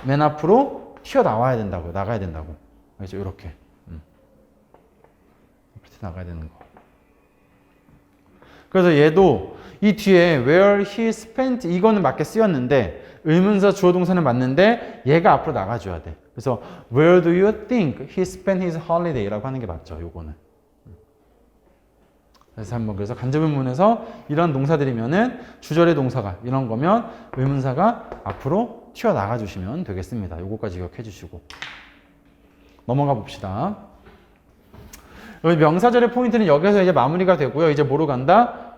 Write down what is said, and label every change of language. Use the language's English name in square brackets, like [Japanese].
[Korean] 맨 앞으로 튀어나와야 된다고 나가야 된다고 그렇죠? 이렇게 나가야 되는 거. 그래서 얘도 이 뒤에 where he spent 이거는 맞게 쓰였는데 의문사 주어 동사는 맞는데 얘가 앞으로 나가줘야 돼. [English] 그래서 where do you think he spent his holiday [Korean] 라고 하는 게 맞죠. 요거는. 그래서 한번 그래서 간접 의문에서 이런 동사들이면은 주절의 동사가 이런 거면 의문사가 앞으로 튀어나가 주시면 되겠습니다. 요거까지 기억해 주시고 넘어가 봅시다. 여기 명사절의 포인트는 여기서 이제 마무리가 되고요. 이제 뭐로 간다?